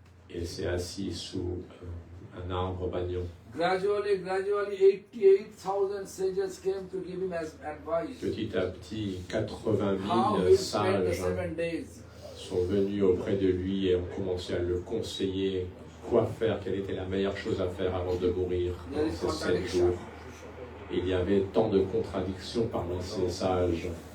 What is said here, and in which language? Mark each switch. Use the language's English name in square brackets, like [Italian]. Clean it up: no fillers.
[French] Et s'est assis sous un arbre bagnon. [English] Gradually, 88,000 sages came to give him advice. [French] Petit à petit, 80 000 sages sont venus auprès de lui et ont commencé à le conseiller quoi faire, quelle était la meilleure chose à faire avant de mourir dans ces 7 jours. Il y avait tant de contradictions parmi ces sages.